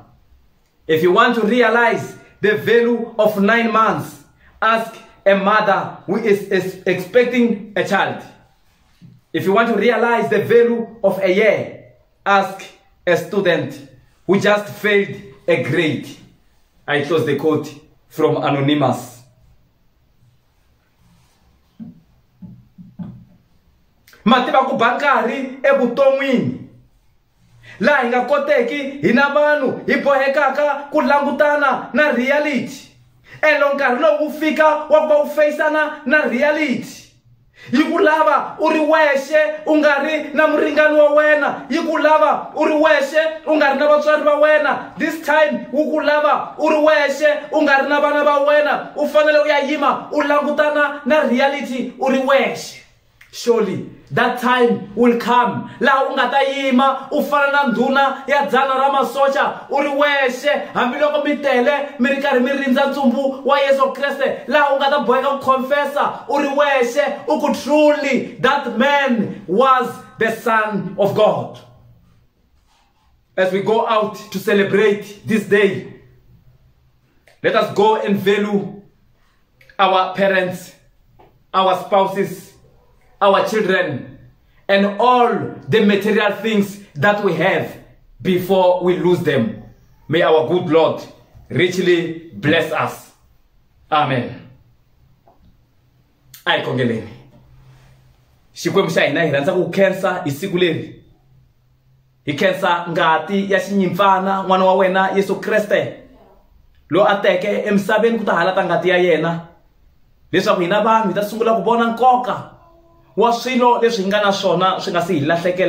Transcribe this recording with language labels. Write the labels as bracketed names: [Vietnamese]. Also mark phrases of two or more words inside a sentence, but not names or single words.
[English] If you want to realize the value of 9 months, ask a mother who is expecting a child. If you want to realize the value of a year, ask a student who just failed a grade. I chose the quote from Anonymous. [Tsonga] Mativa ku bankari evuton'wini laha hi nga koteki hina vanhu hi bohekaka ku langutana na reality. Elo nkarhi lowu wu fika wa ku va u faceana na reality. Yi ku lava u ri wexe u nga ri na muringani wa wena, yi ku lava u ri wexe u nga ri na vatswari va wena. [English] This time [Tsonga] wu ku lava u ri wexe u nga ri na vana va wena, u fanele u ya yima u langutana na reality u ri wexe. [English] Surely that time will come [Tsonga] laha u nga ta yima u fana na ndhuna ya dzana ra masocha u ri wexe, hambiloko mi tele mi ri karhi mi rindza ntsumbu wa Yesu Kreste, laha u nga ta boheka ku confessa u ri wexe u ku [English] truly that man was the Son of God. As we go out to celebrate this day, let us go and value our parents, our spouses, our children, and all the material things that we have before we lose them. May our good Lord richly bless us. [Tsonga] Amen. Ai kongeleni. Xikwembu xa hina hi rhandza ku khensa hi siku leri. Hi khensa ngati ya xinyimpfana n'wana wa wena Yesu Kreste lo a teke emisaveni ku ta halata ngati ya yena leswaku hina vanhu hi ta sungula ku vona nkoka wa swilo leswi hi nga na swona swi nga si hi lahlekela.